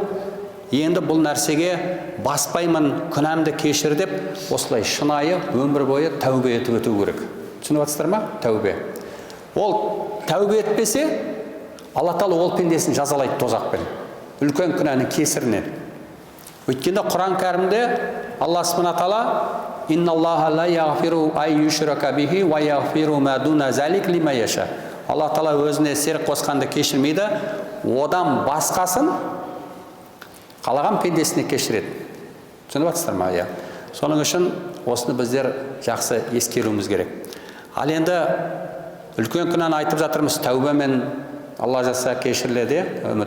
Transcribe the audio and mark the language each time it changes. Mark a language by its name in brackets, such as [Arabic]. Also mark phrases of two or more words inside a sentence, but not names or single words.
[Kazakh] Енді бұл нәрсеге баспаймын, күнәмді кешір деп, осылай шынайы өмір бойы тәубе етіп өту керек. Түсініп жатсыздар ма? Тәубе. Ол тәубе етпесе, Алла Тағала ол пендесін жазалайды тозақпен. Үлкен күнәнің кесірінен. Өйткені Құран кәрімде Алла [Arabic] سبحانه وتعالى إن الله لا يغفر أن يشرك به ويغفر ما دون ذلك لمن يشاء. [Kazakh] Алла Тағала өзіне серік қосқанды кешірмейді, одан басқасын қалаған пендесіне кешіреді. Түсініп жатсыздар ма? Соның үшін осыны біздер жақсы ескеруіміз керек. Ал енді үлкен күнәні айтып жатырмыз, тәубемен Алла жазса кешіріледі, үміт.